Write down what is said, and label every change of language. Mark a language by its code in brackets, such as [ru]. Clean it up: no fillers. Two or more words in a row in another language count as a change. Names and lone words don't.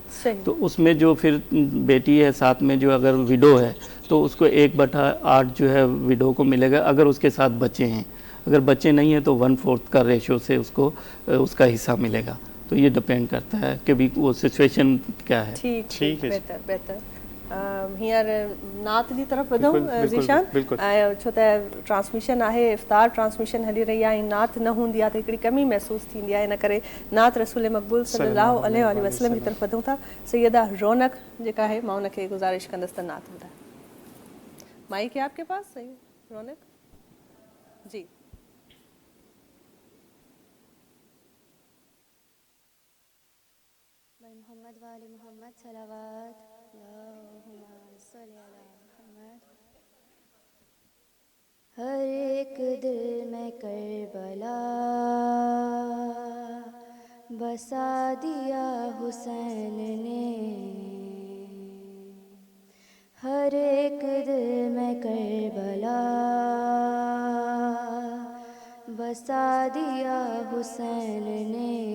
[ur] تو اس میں جو پھر بیٹی ہے ساتھ میں جو اگر وڈو ہے تو اس کو 1/8 جو ہے وڈو کو ملے گا اگر اس کے ساتھ بچے ہیں. اگر بچے نہیں ہیں تو 1/4 کا ریشو سے اس کو اس کا حصہ ملے گا. تو یہ ڈیپینڈ کرتا ہے کہ بھی وہ سچویشن کیا ہے. ٹھیک ہے، بہتر. [sd] हींअर नात जी तरफ़ वधूं ज़ीशान, छो त ट्रांसमिशन आहे, इफ्तार ट्रांसमिशन हली रही आहे, नात न हूंदी आहे त हिकिड़ी कमी महसूस थींदी आहे, इन करे नात रसूल मक़बूल [ar] صلى الله عليه وسلم [sd] जी तरफ़ वधूं था. सैयदा रौनक जेका आहे मां उनखे गुज़ारिश कंदसि त नात ॿुधाए. [ur] مائیک ہے آپ کے پاس؟ صحیح رونق جی. [ar] محمد والے محمد صلوات اللهم صل على محمد. [ur] ہر ایک دل میں کربلا بسا دیا حسین نے، ہر ایک دل میں کربلا بسا دیا حسین نے.